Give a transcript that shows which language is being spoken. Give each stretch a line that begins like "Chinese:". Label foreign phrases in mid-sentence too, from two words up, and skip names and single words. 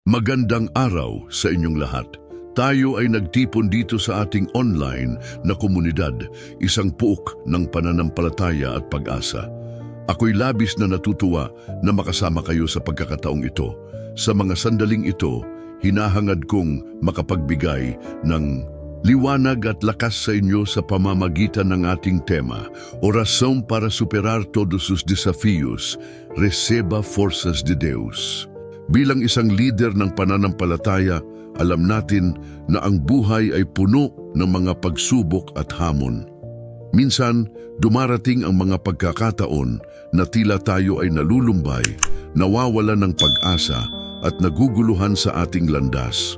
Filipino: Magandang araw sa inyong lahat. Tayo ay nagtipon dito sa ating online na komunidad, isang puok ng pananampalataya at pag-asa. Ako'y labis na natutuwa na makasama kayo sa pagkakataong ito. Sa mga sandaling ito, hinahangad kong makapagbigay ng liwanag at lakas sa inyo sa pamamagitan ng ating tema,
Portuguese: Oração para superar todos os desafios, receba forças de Deus.
Filipino: Bilang isang leader ng pananampalataya, alam natin na ang buhay ay puno ng mga pagsubok at hamon. Minsan, dumarating ang mga pagkakataon na tila tayo ay nalulumbay, nawawalan ng pag-asa at naguguluhan sa ating landas.